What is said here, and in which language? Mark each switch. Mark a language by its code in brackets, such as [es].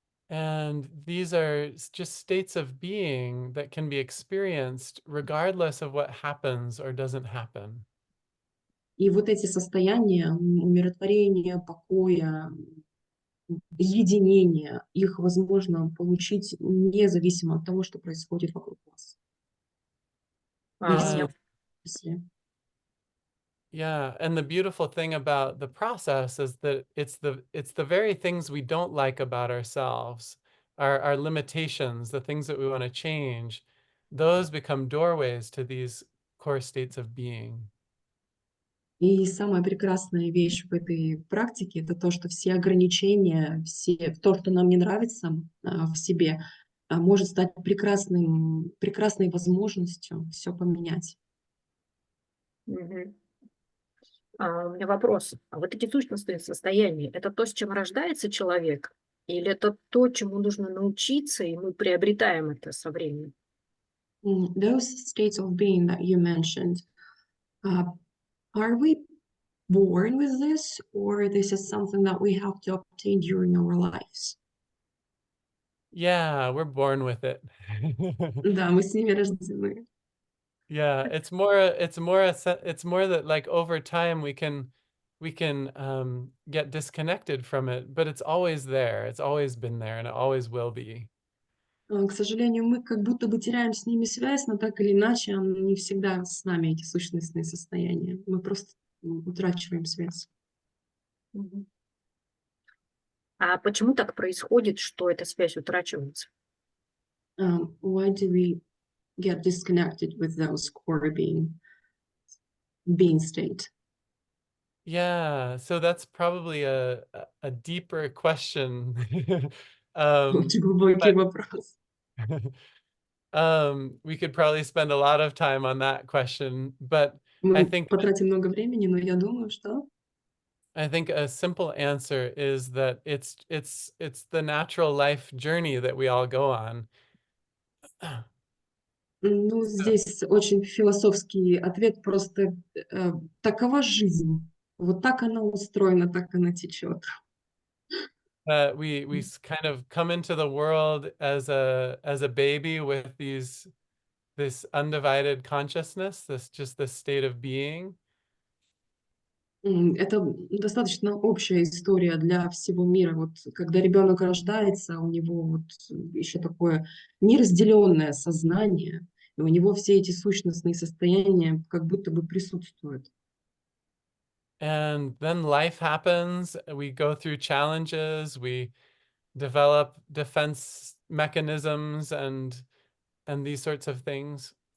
[en] And these are just states of being that can be experienced regardless of what happens or doesn't happen. [ru] И вот эти состояния умиротворения, покоя, единения, их возможно получить независимо от того, что происходит вокруг вас. [en] Yeah, and the beautiful thing about the process is that it's the very things we don't like about ourselves, our limitations, the things that we want to change, those become doorways to these core states of being. [ru] И самая прекрасная вещь в этой практике — это то, что все ограничения, то, что нам не нравится в себе, может стать прекрасной возможностью все поменять. У меня вопрос. А вот эти сущностные состояния — это то, с чем рождается человек? Или это то, чему нужно научиться, и мы приобретаем это со временем? [en] Those states of being that you mentioned, are we born with this, or this is something that we have to obtain during our lives? Yeah, we're born with it. [ru] Да, мы с ними рождены. [en] Yeah, it's more that like over time we can get disconnected from it, but it's always there. It's always been there and it always will be. [ru] К сожалению, мы как будто бы теряем с ними связь, но так или иначе, не всегда с нами эти сущностные состояния. Мы просто утрачиваем связь. Мгм. А почему так происходит, что эта связь утрачивается? [en] Why do we get disconnected with those core being state? Yeah, so that's probably a deeper question. [ru] Очень глубокий [en] But [ru] вопрос. [en] we could probably spend a lot of time on that question, but I [ru] Мы [en] think [ru] потратим много времени, но я думаю, что [en] I think a simple answer is that it's the natural life journey that we all go on. So, [ru] здесь очень философский ответ, просто такова жизнь. Вот так она устроена, так она течет. [en] we kind of come into the world as a baby with this undivided consciousness, this state of being. [ru] Это достаточно общая история для всего мира. Вот когда ребенок рождается, у него вот еще такое неразделенное сознание, и у него все эти сущностные состояния как будто бы присутствуют. [en] And then life happens, we go through challenges, we develop defense mechanisms and these sorts of things.